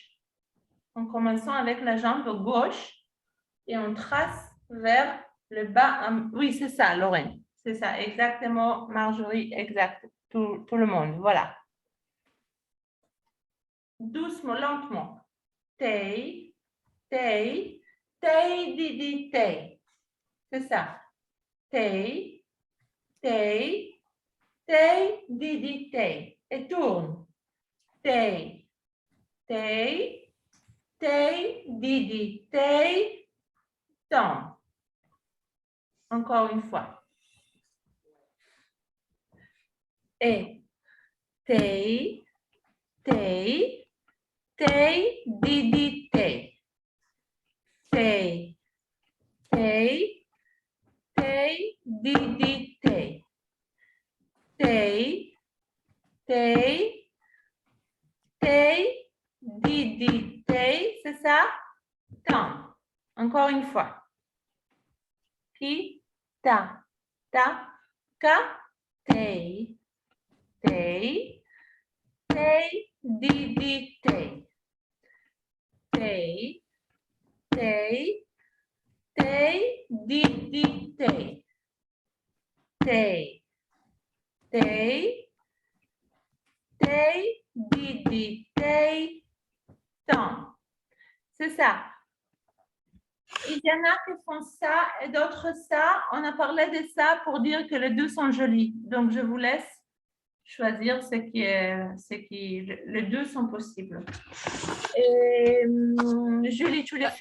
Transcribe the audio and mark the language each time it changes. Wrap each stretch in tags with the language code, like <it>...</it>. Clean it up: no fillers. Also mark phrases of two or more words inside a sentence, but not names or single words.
<fr>En commençant avec la jambe gauche et on trace vers le bas. Oui, c'est ça, Lorraine. C'est ça, exactement, Marjorie, exact. Tout le monde, voilà. Doucement, lentement. Tay, didi, tay. C'est ça. Tay, didi, tay. Et tourne. Tay, didi, tay, tombe. Encore une fois. Et tay, didi, tay. Tay, didi, tay. Tay, didi, tay, c'est ça? Tombe. Encore une fois. Ki, ta, ka, tay, didi, tay. Tay, didi, tay. Tay, didi, tay, tombe. C'est ça. Il y en a qui font ça et d'autres ça. On a parlé de ça pour dire que les deux sont jolis. Donc, je vous laisse choisir les deux sont possibles. Et, Julie, tu les fais.</fr>